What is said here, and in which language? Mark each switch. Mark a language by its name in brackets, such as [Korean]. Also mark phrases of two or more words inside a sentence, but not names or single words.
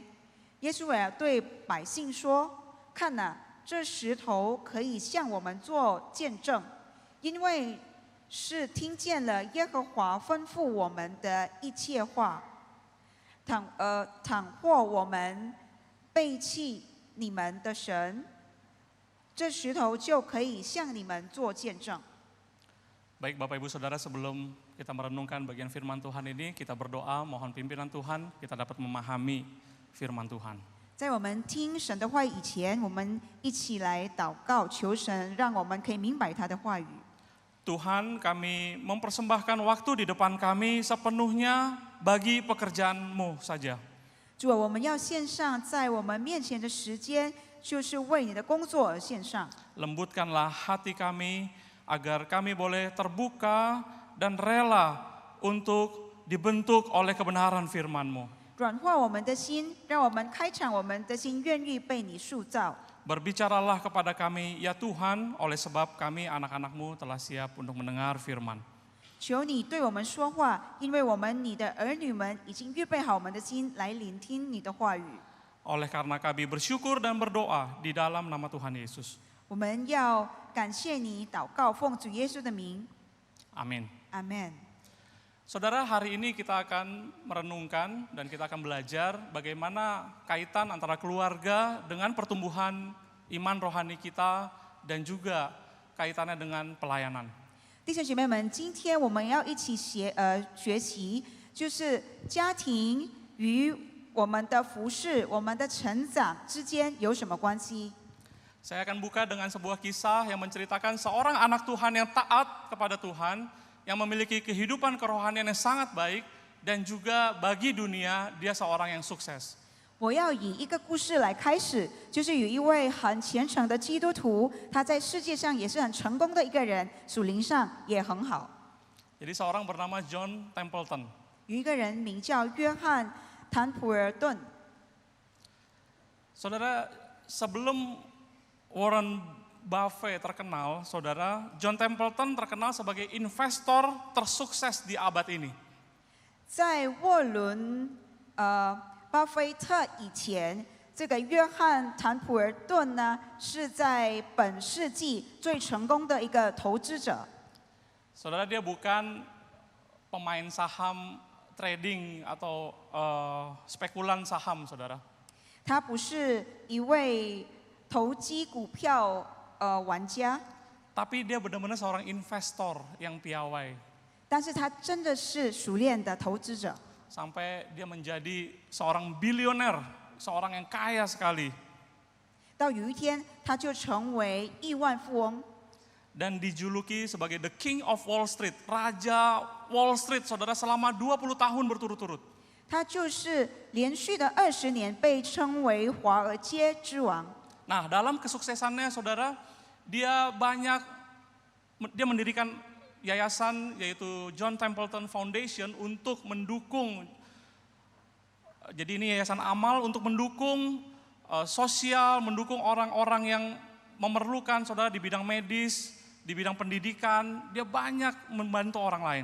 [Chinese] 耶稣亚对百姓说：“看哪，这石头可以向我们做见证，因为是听见了耶和华吩咐我们的一切话。倘或我们背弃你们的神，这石头就可以向你们做见证。” [Indonesian] Baik Bapak Ibu Saudara, sebelum kita merenungkan bagian firman Tuhan ini, kita berdoa mohon pimpinan Tuhan, kita dapat memahami firman Tuhan. [Chinese] 在我们听神的话语以前，我们一起来祷告，求神让我们可以明白他的话语。 [Indonesian] Tuhan, kami mempersembahkan waktu di depan kami sepenuhnya bagi pekerjaan-Mu saja. [Chinese] 主啊，我们要献上在我们面前的时间，就是为你的工作而献上。 [Indonesian] Lembutkanlah hati kami agar kami boleh terbuka dan rela untuk dibentuk oleh kebenaran firman-Mu. [Chinese] 软化我们的心，让我们开敞我们的心，愿意被你塑造。 [Indonesian] Berbicaralah kepada kami, ya Tuhan, oleh sebab kami anak-anak-Mu telah siap untuk mendengar firman. [Chinese] 求你对我们说话，因为我们你的儿女们已经预备好我们的心来聆听你的话语。 [Indonesian] Oleh karena kami bersyukur dan berdoa di dalam nama Tuhan Yesus. [Chinese] 我们要感谢你，祷告奉主耶稣的名， [Indonesian] Amin. [Chinese] 阿门。 [Indonesian] Saudara, hari ini kita akan merenungkan dan kita akan belajar bagaimana kaitan antara keluarga dengan pertumbuhan iman rohani kita dan juga kaitannya dengan pelayanan. [Chinese] 弟兄姐妹们，今天我们要一起学习，就是家庭与我们的服事、我们的成长之间有什么关系？ [Indonesian] Saya akan buka dengan sebuah kisah yang menceritakan seorang anak Tuhan yang taat kepada Tuhan, yang memiliki kehidupan kerohanian yang sangat baik, dan juga bagi dunia dia seorang yang sukses. [Chinese] 我要以一个故事来开始，就是有一位很虔诚的基督徒，他在世界上也是很成功的一个人，属灵上也很好。 [Indonesian] Jadi seorang bernama John Templeton. [Chinese] 有一个人名叫约翰·坦普尔顿。 [Indonesian] Saudara, sebelum Warren Buffett terkenal, saudara, John Templeton terkenal sebagai investor tersukses di abad ini. [Chinese] 在沃伦巴菲特以前，这个约翰·坦普尔顿呢，是在本世纪最成功的一个投资者。 [Indonesian] Saudara, dia bukan pemain saham trading atau spekulan saham, saudara. [Chinese] 他不是一位投机股票玩家， [Indonesian] Tapi dia benar-benar seorang investor yang piawai. [Chinese] 但是他真的是熟练的投资者， [Indonesian] Sampai dia menjadi seorang bilioner, seorang yang kaya sekali. [Chinese] 到有一天他就成为亿万富翁， [Indonesian] Dan dijuluki sebagai [English] the King of Wall Street, [Indonesian] Raja Wall Street, saudara, selama 20 tahun berturut-turut. [Chinese] 他就是连续的20年被称为华尔街之王。 [Indonesian] Nah, dalam kesuksesannya, saudara, dia mendirikan yayasan yaitu John Templeton Foundation untuk mendukung, jadi ini yayasan amal untuk mendukung sosial, mendukung orang-orang yang memerlukan, saudara, di bidang medis, di bidang pendidikan, dia banyak membantu orang lain.